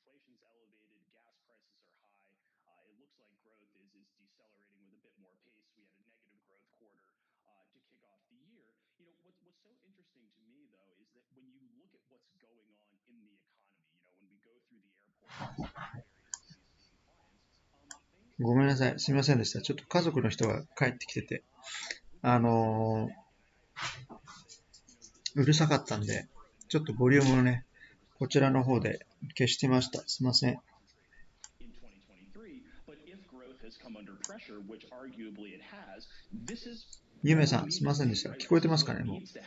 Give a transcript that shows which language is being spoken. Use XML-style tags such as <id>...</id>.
<en>Inflation's elevated, gas prices are high. It looks like growth is decelerating with a bit more pace. We had a negative growth quarter to kick off the year. What's so interesting to me, though, is that when you look at what's going on in the economy, when we go through the airport, various cities seeing clients,</en> <ja>ごめんなさい。すみませんでした。ちょっと家族の人が帰ってきてて、うるさかったんで、ちょっとボリュームをね、こちらの方で消してました。すみません。</ja> <en>in 2023, but if growth has come under pressure, which arguably it has, this is</en> <ja>ゆめさん、すみませんでした。聞こえてますかね、もう。</ja>